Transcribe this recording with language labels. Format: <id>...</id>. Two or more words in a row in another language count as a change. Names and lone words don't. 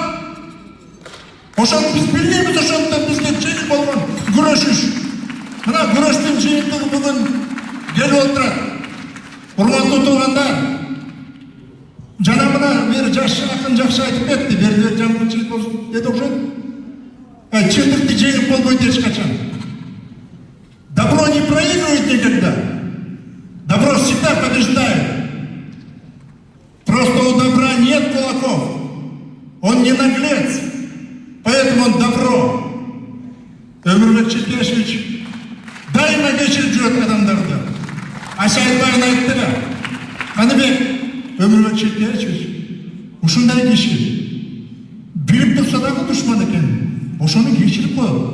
<ky>Ошону биз билгенбиз, ошондон бизге жеңил болгон күрөшүш. Мына күрөштүн жыйынтыгы бүгүн келип отурат. Урматтуу туугандар, жана мына бери жаш акын жакшы айтып кетти, бери жамгырчылык болсун деди окшойт. Чындыкты жеңип болбойт эч качан.</ky> <ru>Добро не проигрывает никогда. Добро всегда побеждает. Просто у добра нет кулаков. Он не наглец. Поэтому он добро.</ru> <ky>Өмүрбек Чекешевич дайыма кечирип жүрөт адамдарды. Асайбайын айтты да. Каныбек Өмүрбек Чекешевич ушундай киши. Билип турса дагы душман экен. Ошону кечирип коет.</ky>